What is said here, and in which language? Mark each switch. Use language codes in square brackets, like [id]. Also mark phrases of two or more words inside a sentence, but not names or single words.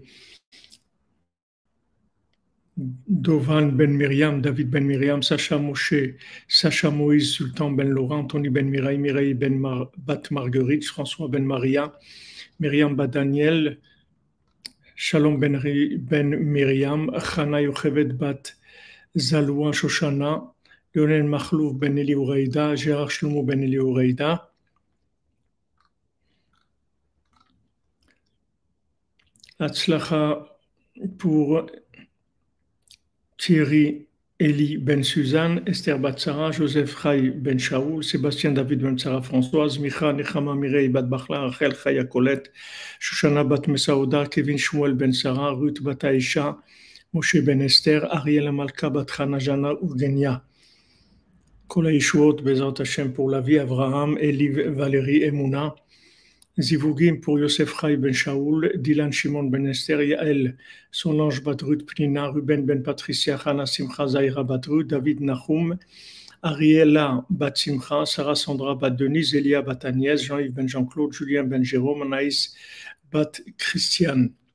[fr] Dovan Ben Miriam, David Ben Miriam, Sacha Moshe, Sacha Moïse, Sultan Ben Laurent, Tony Ben Mireille, Mireille Ben Bat Marguerite, François Ben Maria, Myriam Bat Daniel, Shalom Ben Miriam, Chana Yochevet Bat Zaloua Shoshana, Lionel Makhlouf Ben Eli Oureida, Gérard Shlomo Ben Eli Oureida, Hatzlacha pour Thierry Eli Ben Suzanne, Esther Bat Sarah, Joseph Chai Ben Shaoul, Sébastien David Ben Sarah Françoise, Micha Nechama Mireille Bat Bachla, Rachel Chaya Colette, Shoshana Bat Mesaouda, Kevin Shmuel Ben Sarah, Ruth Bat Aisha, Moshe Ben Esther, Ariel Amalka Bat Chana Jana Urgenia. [he] Kol HaYeshuot Bezat Hashem [fr] pour la vie, Abraham, Eli Valérie Emouna, Zivugim pour Yosef Chai Ben Shaoul, Dylan Shimon Ben Esther, Yael Solange Batrut Pnina, Ruben Ben Patricia, Hana Simcha Zaira Batrut, David Nahum, Ariela Bat Simcha, Sarah Sandra Bat Denise, Elia Bat Agnès, Jean-Yves Ben Jean-Claude, Julien Ben Jérôme, Anaïs Bat Christiane.